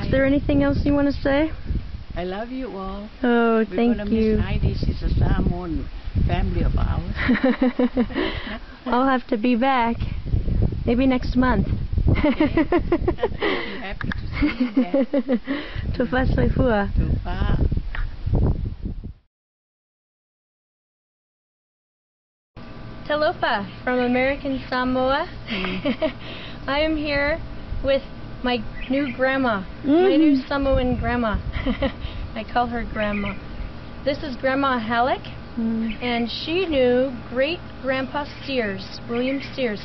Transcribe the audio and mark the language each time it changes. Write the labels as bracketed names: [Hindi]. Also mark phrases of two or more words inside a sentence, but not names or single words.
[English] Is there anything else you want to say? I love you all. Oh, thank We're gonna you. Miss Heidi. She's a Samoan family of ours. I'll have to be back. Maybe next month. Okay. I'm happy to see you back. [Samoan] Tufa soifua. Tufa. [English] Talofa from American Samoa. I am here with my new grandma, my new Samoan grandma. I call her grandma. This is Grandma Haleck, and she knew great Grandpa Sears, William Sears.